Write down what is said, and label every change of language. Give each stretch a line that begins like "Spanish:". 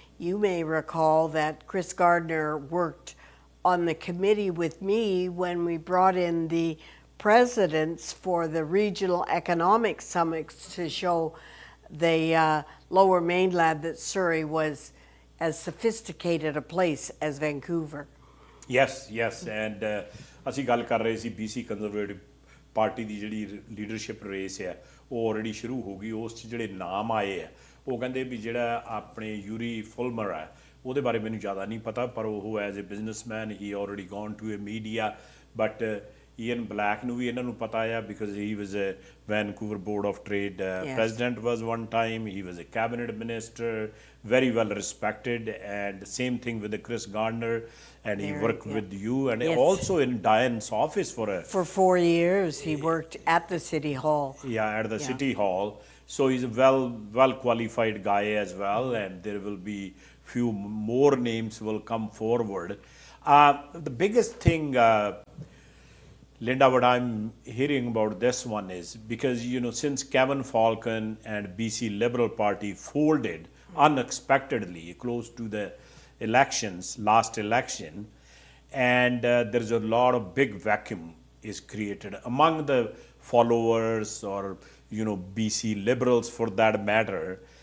English: You may recall that Chris Gardner worked on the committee with me when we brought in the presidents for the regional economic summits to show the lower mainland that Surrey was as sophisticated a place as Vancouver. yes and
Punjabi: ਅਸੀਂ ਗੱਲ ਕਰ ਰਹੇ ਸੀ BC conservative party ਦੀ ਜਿਹੜੀ leadership race ਹੈ ਉਹ already ਸ਼ੁਰੂ ਹੋ ਗਈ। ਉਸ 'ਚ ਜਿਹੜੇ ਨਾਮ ਆਏ ਆ ਉਹ ਕਹਿੰਦੇ ਵੀ ਜਿਹੜਾ ਆਪਣੇ ਯੂਰੀ ਫੁਲਮਰ ਹੈ ਉਹਦੇ ਬਾਰੇ ਮੈਨੂੰ ਜ਼ਿਆਦਾ ਨਹੀਂ ਪਤਾ, ਪਰ ਉਹ
English: as a businessman he already gone to a media, but Ian Black
Punjabi: ਨੂੰ ਵੀ ਇਹਨਾਂ ਨੂੰ ਪਤਾ ਆ
English: Because he was a Vancouver board of trade president was one time, he was a cabinet minister, very well respected, and same thing with the Chris Gardner, and he worked with you and also in Diane's office for 4 years he worked at the city hall. At the city hall. So he's a well qualified guy as well, and there will be few more names will come forward. The biggest thing, Linda, what I'm hearing about this one is because, since Kevin Falcon and BC Liberal Party folded unexpectedly close to the last election, and there's a lot of big vacuum is created among the followers or, BC Liberals for that matter.